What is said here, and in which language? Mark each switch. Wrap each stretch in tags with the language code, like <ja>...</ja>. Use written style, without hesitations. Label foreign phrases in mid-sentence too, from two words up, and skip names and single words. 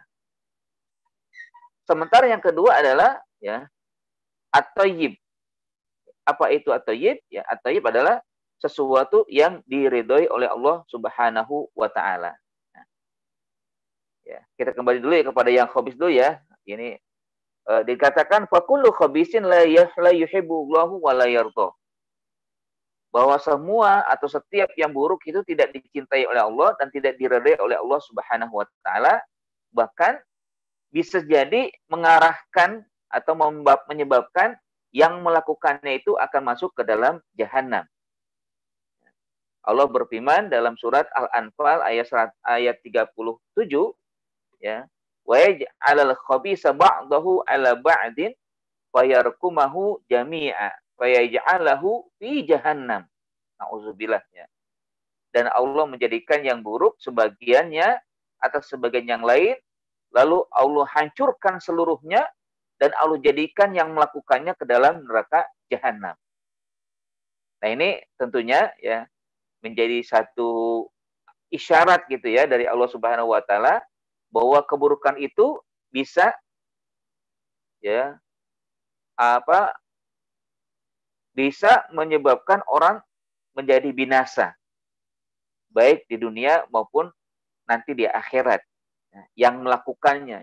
<id>Sementara yang kedua adalah, ya, at-thayyib. Apa itu at-thayyib? Ya, at-thayyib adalah sesuatu yang diridhoi oleh Allah</id> <ar>سبحانه وتعالى.</ar> <id>Ya, kita kembali dulu ya kepada yang khabis dulu ya. Ini dikatakan</id> <ar>فكل خبيث لا يحبه الله ولا يرضى.</ar> <id>Bahwa semua atau setiap yang buruk itu tidak dicintai oleh Allah dan tidak diridhai oleh Allah</id> <ar>سبحانه وتعالى,</ar> <id>bahkan bisa jadi mengarahkan atau menyebabkan yang melakukannya itu akan masuk ke dalam jahanam. Allah berfirman dalam surat Al-Anfal ayat 37,</id> <ar>ya, ويجعل الخبيث بعضه على بعض فيركمه جميعا فيجعله في جهنم.</ar> <id>Nauzubillah, ya. Dan Allah menjadikan yang buruk sebagiannya atas sebagian yang lain, lalu Allah hancurkan seluruhnya dan Allah jadikan yang melakukannya ke dalam neraka jahanam. Nah, ini tentunya, ya, menjadi satu isyarat gitu ya dari Allah</id> <ar>سبحانه وتعالى</ar> <id>bahwa keburukan itu bisa, ya, bisa menyebabkan orang menjadi binasa baik di dunia maupun nanti di akhirat, ya, yang melakukannya.</id>